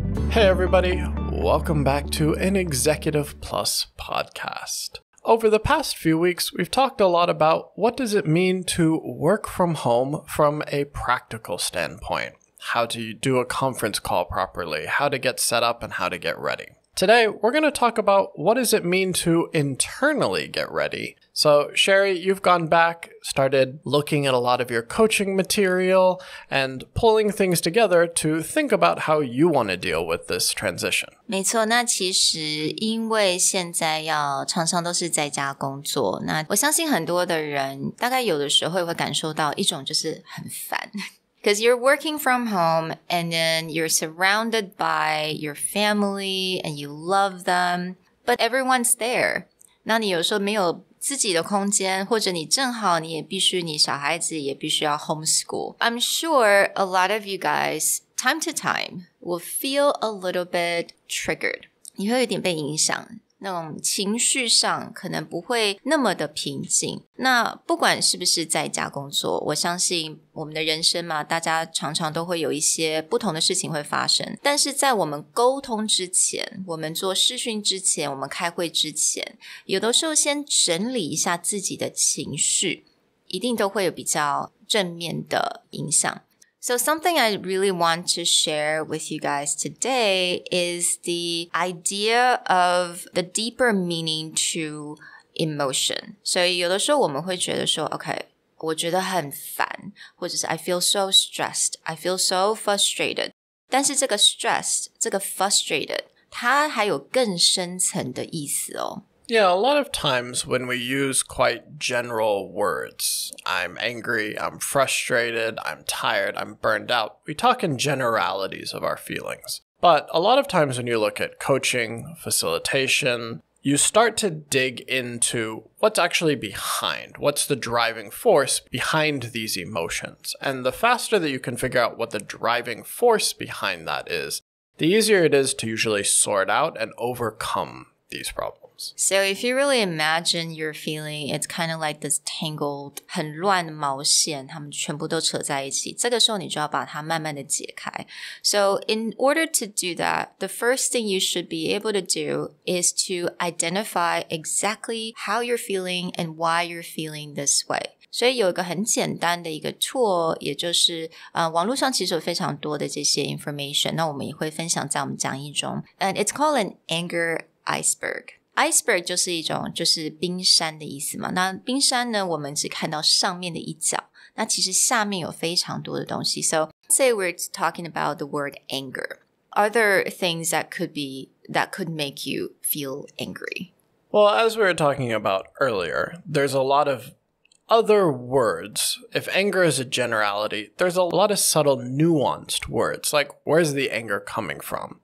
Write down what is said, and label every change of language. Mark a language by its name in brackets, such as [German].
[English] Hey everybody, welcome back to an Executive Plus podcast.Over the past few weeks, we've talked a lot about what does it mean to work from home from a practical standpoint, how to do a conference call properly, how to get set up, and how to get ready. Today, we're going to talk about what does it mean to internally get ready. So, Sherry, you've gone back, started looking at a lot of your coaching material and pulling things together to think about how you want to deal with this transition. [Chinese] 没错，那其实因为现在常常都是在家工作，那我相信很多的人大概有的时候会感受到一种就是很烦。 [English] Because you're working from home and then you're surrounded by your family and you love them, but everyone's there. [Chinese] 那你有时候没有自己的空间，或者你正好你小孩子也必须要 homeschool. [English] I'm sure a lot of you guys, time to time, will feel a little bit triggered. [Chinese] 你会有点被影响，那种情绪上可能不会那么的平静。那不管是不是在家工作，我相信我们的人生嘛，大家常常都会有一些不同的事情会发生。但是在我们沟通之前，我们做视讯之前，我们开会之前，有的时候先整理一下自己的情绪，一定都会有比较正面的影响。 [English] So something I really want to share with you guys today is the idea of the deeper meaning to emotion. [Chinese] 所以有的时候我们会觉得说 OK, 我觉得很烦，或者是 [English] I feel so stressed, I feel so frustrated. [Chinese] 但是这个 stressed, 这个 frustrated, 它还有更深层的意思哦。 [English] Yeah, a lot of times when we use quite general words, I'm angry, I'm frustrated, I'm tired, I'm burned out, we talk in generalities of our feelings. But a lot of times when you look at coaching, facilitation, you start to dig into what's actually behind, what's the driving force behind these emotions. And the faster that you can figure out what the driving force behind that is, the easier it is to usually sort out and overcome these problems.So if you really imagine your feeling, it's kind of like this tangled, [Chinese] 很乱的毛线，它们全部都扯在一起。这个时候你就要把它慢慢的解开。 [English] So in order to do that, the first thing you should be able to do is to identify exactly how you're feeling and why you're feeling this way. [Chinese] 所以有一个很简单的一个 tool, 也就是网络上其实有非常多的这些 information, 那我们也会分享在我们讲义中。 [English] And it's called an anger iceberg. [Chinese] Iceberg 就是一种就是冰山的意思嘛，那冰山呢我们只看到上面的一角，那其实下面有非常多的东西。 [English] So say we're talking about the word anger. Are there things that could make you feel angry? Well, as we were talking about earlier, there's a lot of other words. If anger is a generality, there's a lot of subtle nuanced words, like where's the anger coming from?